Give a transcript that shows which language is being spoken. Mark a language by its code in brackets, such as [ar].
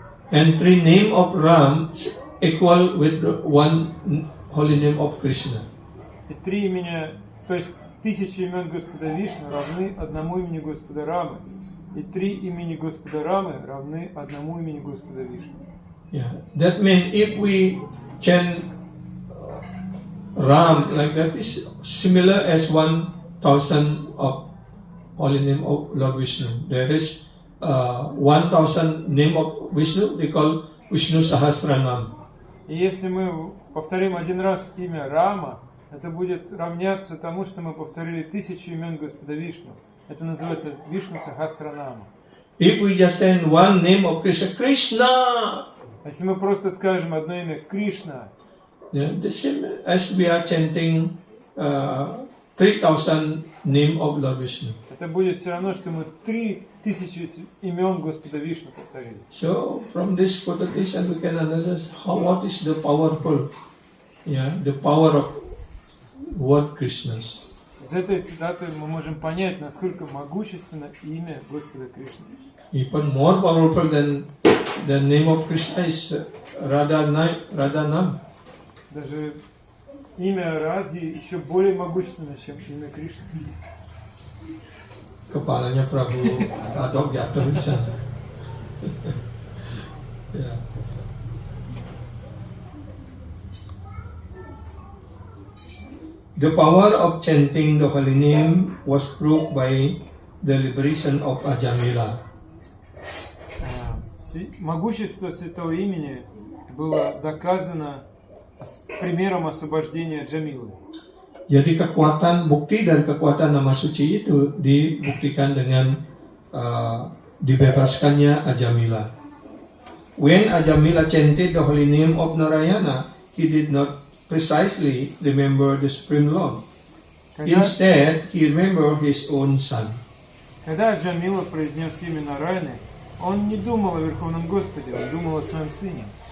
[en] And 3 name of Ram equal with one holy name of Krishna. [ru] И 3 имени, то есть 1000 имен Господа Вишну равны одному имени Господа Рамы. И 3 имени Господа Рамы равны одному имени Господа Вишну. [en] That means if we chant Ram like that is similar as 1000 of holy name of Lord Vishnu. There is 1000 name of Vishnu, they call Vishnu Sahasranam. [ru] И если мы повторим один раз имя Рама, это будет равняться тому, что мы повторили 1000 имен Господа Вишну. Это называется Вишну Сахасранама. [en] If we just say one name of Krishna, Krishna. [ru] Если мы просто скажем одно имя Кришна, [en] the same as we are chanting 3000 name of Lord Vishnu. [ru] Это будет все равно, что мы 3000 имен Господа Вишну повторили. [en] So from this quotation we can understand what is the powerful, the power of word Krishnas. [ru] Из этой цитаты мы можем понять, насколько могущественно имя Господа Кришны. [en] Even more powerful than the name of Krishna is Radhanam. [ru] Даже имя Радхи еще более могущественно, чем имя Кришны. [id] Kepalanya Prabu Adok jatuh di sana. [en] The power of chanting the holy name was proved by the liberation of Ajamila. [ru] Могущество святого имени было доказано примером освобождения Джамилы. [id] Jadi bukti dari kekuatan nama suci itu dibuktikan dengan dibebaskannya Ajamila. [en] When Ajamila chanted the holy name of Narayana, he did not precisely remember the Supreme Lord. Instead, he remembered his own son. [ru] Когда Джамила произнес имя Нараяны, он не думал о Верховном Господе, он думал о своем сыне.